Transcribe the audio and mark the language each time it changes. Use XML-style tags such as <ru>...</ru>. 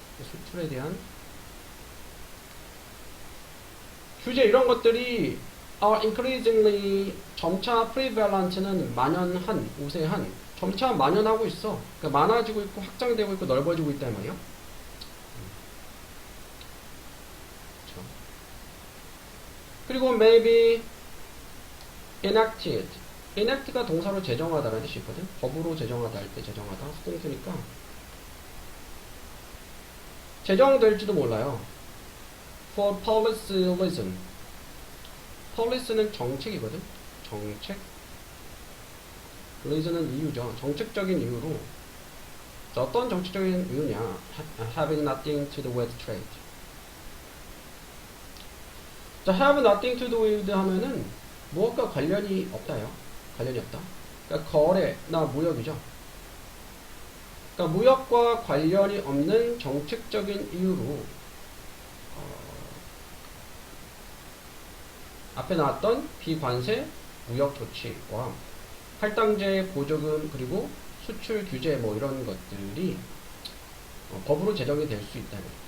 <ko>수출에 대한 규제. 이런 것들이</ko> <en>are increasingly</en> <ko>점차 prevalent는 만연한, 우세한, 점차 만연하고 있어. 그러니까 많아지고 있고 확장되고 있고 넓어지고 있단 말이에요. 그렇죠. 그리고</ko> <en>maybe enacted.</en> <ko>enact가 동사로 제정하다라는 뜻이 있거든. 법으로 제정하다 할 때 제정하다. 수동태니까 제정될지도 몰라요.</ko> <en>for policy reason. policy는</en> <ko>정책이거든. 정책. reason은 이유죠. 정책적인 이유로. 자, 어떤 정책적인 이유냐?</ko> <en>having nothing to do with trade.</en> <ko>자,</ko> <en>have nothing to do with</en> <ko>하면은 무엇과 관련이 없다요. 관련이 없다. 그러니까 거래나 무역이죠. 그러니까 무역과 관련이 없는 정책적인 이유로 앞에 나왔던 비관세 무역 조치와 할당제, 보조금, 그리고 수출 규제 뭐 이런 것들이 법으로 제정이 될 수 있다는.</ko>